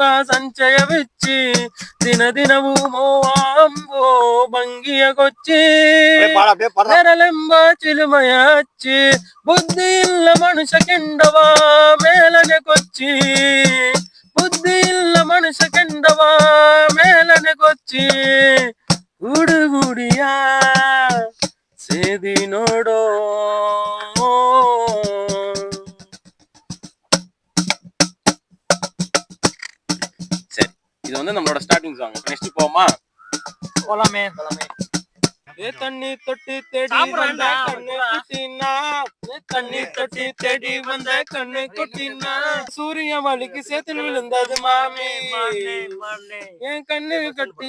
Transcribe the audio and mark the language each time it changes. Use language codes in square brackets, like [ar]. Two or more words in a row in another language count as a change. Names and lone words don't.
[kn] ಸಂಚಯ ಬಿಚ್ಚಿ ದಿನ ದಿನವೂ ಮೋಹಾಂಬೋ ಭಂಗಿಯ ಕೊಚ್ಚಿ ನೆರಳೆಂಬ ಚಿಲುಮಯ ಹಚ್ಚಿ ಬುದ್ಧಿ ಇಲ್ಲ ಮನುಷ್ಯ ಕೆಂಡವ ಮೇಲನೆ ಕೊಚ್ಚಿ ಬುದ್ಧಿ ಇಲ್ಲ ಮನುಷ್ಯ ಕೆಂಡವ ಮೇಲನೆ ಕೊಚ್ಚಿ ಹುಡುಗುಡಿಯ ಸೇದಿ ನೋಡೋ. [ta] சரி, இது வந்து நம்மளோட [en] starting song. [ta] நெக்ஸ்ட் போவோமா? போலாமே. ஏ தண்ணி தொட்டி தேடி வந்த கண்ணு குட்டினா, தண்ணி தொட்டி தேடி வந்த கண்ணு குட்டினா, சூரிய வலிக்கு சேத்துல விழுந்தது மாமி, என் கண்ணு கட்டி.